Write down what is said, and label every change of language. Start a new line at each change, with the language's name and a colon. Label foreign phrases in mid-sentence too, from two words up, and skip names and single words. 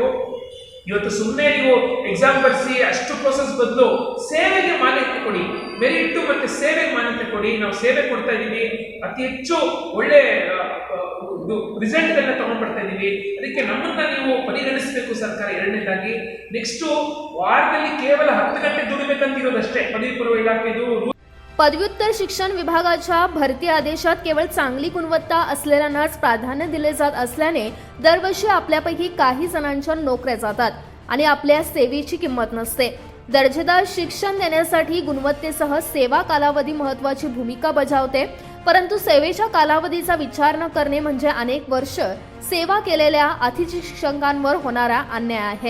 Kannada: ಇವತ್ತು ಸುಮ್ಮನೆ ನೀವು ಎಕ್ಸಾಮ್ ಬರೆಸಿ ಅಷ್ಟು ಪ್ರೋಸೆಸ್ ಬದಲು ಸೇವೆಗೆ ಮಾನ್ಯತೆ ಕೊಡಿ, ಮೆರಿಟ್ ಮತ್ತೆ ಸೇವೆಗೆ ಮಾನ್ಯತೆ ಕೊಡಿ. ನಾವು ಸೇವೆ ಕೊಡ್ತಾ ಇದ್ದೀವಿ, ಅತಿ ಹೆಚ್ಚು ಒಳ್ಳೆ ರಿಸಲ್ಟ್ ಎಲ್ಲ ತಗೊಂಡ್ಬರ್ತಾ ಇದ್ದೀವಿ. ಅದಕ್ಕೆ ನಮ್ಮನ್ನ ನೀವು ಪರಿಗಣಿಸಬೇಕು ಸರ್ಕಾರ. ಎರಡನೇದಾಗಿ ನೆಕ್ಸ್ಟ್ ವಾರದಲ್ಲಿ ಕೇವಲ 10 ಗಂಟೆ ದುಡಿಬೇಕಂತಿರೋದಷ್ಟೇ ಪದವಿ ಪೂರ್ವ ಇಲಾಖೆದು.
Marathi: पदव्युत्तर शिक्षण विभागाच्या भरती आदेशात केवळ चांगली गुणवत्ता असलेल्यांनाच प्राधान्य दिले जात असल्याने दरवर्षी आपल्यापैकी काही जणांच्या नोकऱ्या जातात आणि आपल्या सेवेची किंमत नसते. दर्जेदार शिक्षण देण्यासाठी गुणवत्तेसह सेवा कालावधी महत्त्वाची भूमिका बजावते, परंतु सेवेच्या कालावधीचा विचार न करणे म्हणजे अनेक वर्ष सेवा केलेल्या अतिथी शिक्षकांवर होणारा अन्याय आहे.